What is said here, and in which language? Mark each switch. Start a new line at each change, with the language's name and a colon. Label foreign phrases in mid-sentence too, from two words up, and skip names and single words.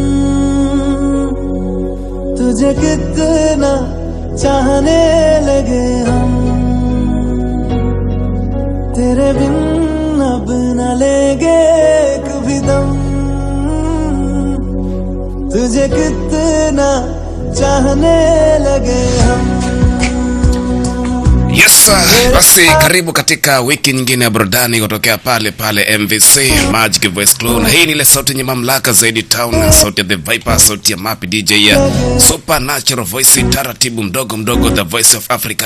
Hindi: तुझे कितना चाहने लगे हम, तेरे बिन अब न लेंगे एक भी दम, तुझे कितना चाहने लगे हम.
Swahili: Yes, basi karibu katika wiki nyingine ya burudani kutokea pale MVC Magic Voice Crew, na hii ni ile sauti yenye mamlaka zaidi town, sauti ya The Viper, sauti ya Mapi DJ ya Supernatural Voice, taratibu mdogo mdogo,
English: The Voice of Africa.